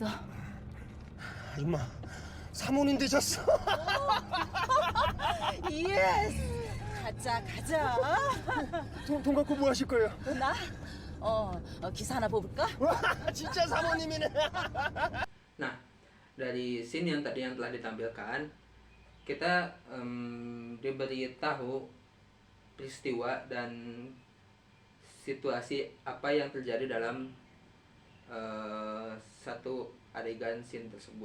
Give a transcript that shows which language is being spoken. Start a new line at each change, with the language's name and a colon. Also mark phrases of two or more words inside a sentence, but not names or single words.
Korean: 임마, 사모님 되셨어. 예스! 가자. 돈 갖고 뭐 하실 거예요? 나? 기사 하나 뽑을까? 와, 진짜 사모님이네.
Indonesian: Nah, dari scene yang tadi yang telah ditampilkan, kita diberitahu peristiwa dan situasi apa yang terjadi dalam satu adegan scene tersebut.